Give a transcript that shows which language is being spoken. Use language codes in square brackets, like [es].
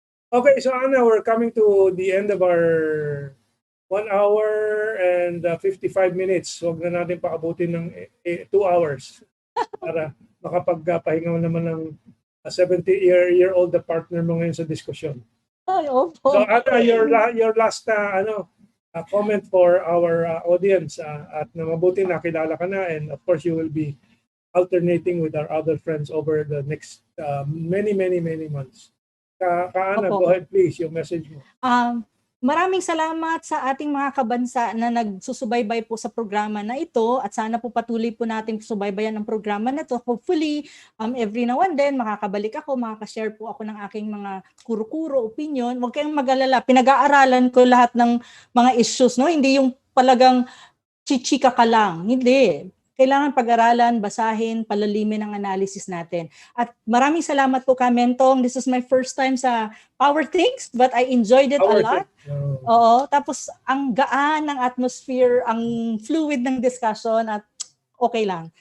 [en] Okay, so Ana, we're coming to the end of our 1 hour and 55 minutes. [tl] Huwag na natin paabutin ng 2 hours para makapagpahinga mo naman ng 70-year-old partner mo ngayon sa diskusyon. Ay, opo. [en] So Ana, your last comment for our audience at na mabuti nakilala ka na, and of course you will be alternating with our other friends over the next many months. Kaana, [tl] Opo. [en] go ahead please, yung message mo. [tl] Maraming salamat sa ating mga kabansa na nagsusubaybay po sa programa na ito at sana po patuloy po natin subaybayan ang programa na ito. Hopefully, every now and then makakabalik ako, makaka-share po ako ng aking mga kuro-kuro, opinion. Huwag kayong mag-alala, pinag-aaralan ko lahat ng mga issues, no? Hindi yung palagang chichika ka lang. Hindi. Kailangan pag-aralan, basahin, palalimin ang analysis natin. At maraming salamat po, Mentong. [en] This is my first time sa Power Things, but I enjoyed it a lot. [tl] Oo. Tapos, ang gaan ng atmosphere, ang fluid ng discussion, at okay lang.